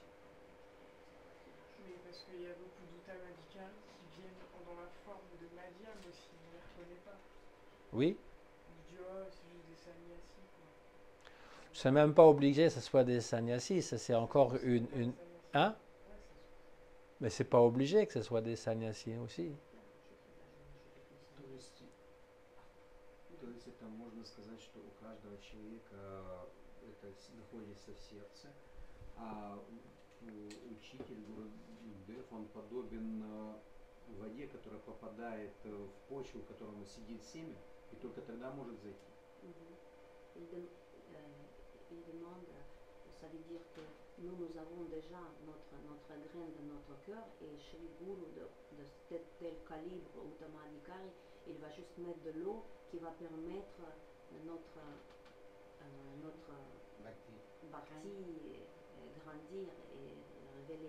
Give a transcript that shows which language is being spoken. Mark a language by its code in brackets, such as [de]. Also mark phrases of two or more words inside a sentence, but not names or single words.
[fr] Oui, parce qu'il y a beaucoup d'Uttamadhikari qui viennent dans la forme de Madhyam aussi, on ne les reconnaît pas. Oui, On se dit, oh, c'est juste des sannyasis, quoi. c'est même pas obligé que ce soit des sannyasis, ça, c'est encore une... Hein? Mais c'est pas obligé que ce soit des sannyasis aussi. [ru] То есть это можно сказать, что у каждого человека это находится в сердце, а учитель, Гурудев, он подобен воде, которая попадает в почву, в которой сидит семя, и только тогда может зайти. [fr] Il demande, ça veut dire que nous avons déjà notre graine de notre cœur et chez le gourou de tel calibre ou Tamadikari, il va juste mettre de l'eau qui va permettre notre bhakti grandir et révéler.